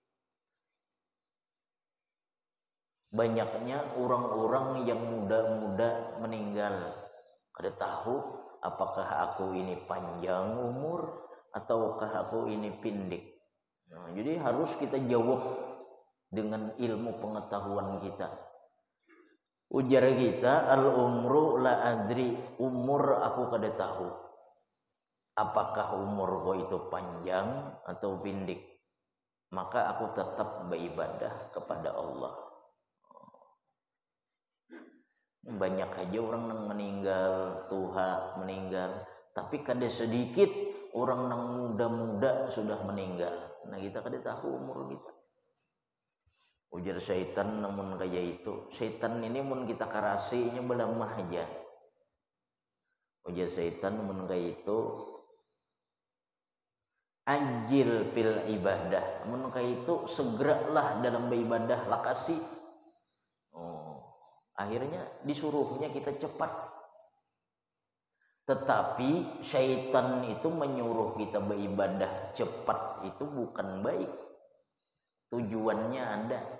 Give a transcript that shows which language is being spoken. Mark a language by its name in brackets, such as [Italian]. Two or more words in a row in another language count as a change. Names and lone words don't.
[Banjar] Banyaknya orang-orang yang muda-muda meninggal, kada tahu apakah aku ini panjang umur ataukah aku ini pendek. [Indonesian] Nah, jadi harus kita jawab dengan ilmu pengetahuan kita. [Banjar] Ujar kita, [Arabic] al umru la adri, [Banjar] umur aku kada tahu. [Indonesian] Apakah umurku itu panjang atau pendek? Maka aku tetap beribadah kepada Allah. [Banjar] Banyak aja orang yang meninggal, tuha meninggal, tapi kada sedikit orang yang muda-muda sudah meninggal. Nah kita kada tahu umur kita. Ujar syaitan namun kayak itu. Syaitan ini mun kita karasinya belamah aja. Ujar syaitan namun kayak itu. [Arabic] Anjil fil ibadah. [Banjar] Mun kayak itu segeralah dalam beribadah lakasi. [Indonesian] Akhirnya disuruhnya kita cepat. Tetapi syaitan itu menyuruh kita beribadah cepat itu bukan baik. Tujuannya ada.